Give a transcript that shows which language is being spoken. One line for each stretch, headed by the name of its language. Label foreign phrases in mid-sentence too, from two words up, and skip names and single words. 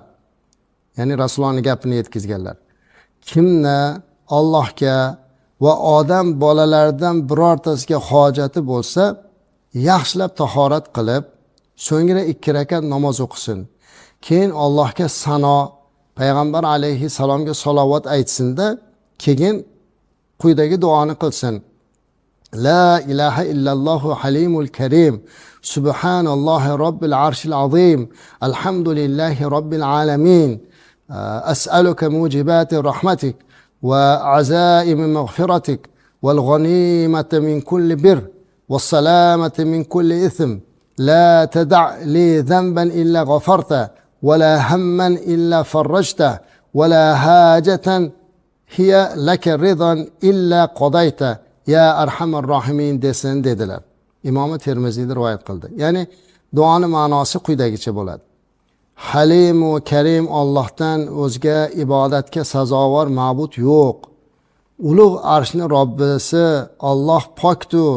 Uzbek: Ya'ni Rasulullohning gapini yetkazganlar. Kimni Allohga va odam bolalaridan birortasiga hojati bo'lsa, yaxshilab tahorat qilib, so'ngra 2 rakat namoz o'qisin. Keyin Allohga sano, payg'ambar alayhissalomga salovat aytsinda, keyin quyidagi duoni qilsin.
Arabic: لا إله إلا الله الحليم الكريم. سبحان الله رب العرش العظيم. الحمد لله رب العالمين. أسألك موجبات رحمتك وعزائم مغفرتك والغنيمة من كل بر والسلامة من كل إثم. لا تدع لي ذنبا إلا غفرت ولا هما إلا فرجت ولا حاجة هي لك رضا إلا قضيت يا أرحم الراحمين
Uzbek: desin dedilar. Imom Termiziyda rivoyat qildi. Ya'ni duoni ma'nosi quyidagicha bo'ladi. Halim va Karim Allohdan o'zga ibodatga sazovor ma'bud yo'q. Ulug' arshning Robbisi Alloh pokdir.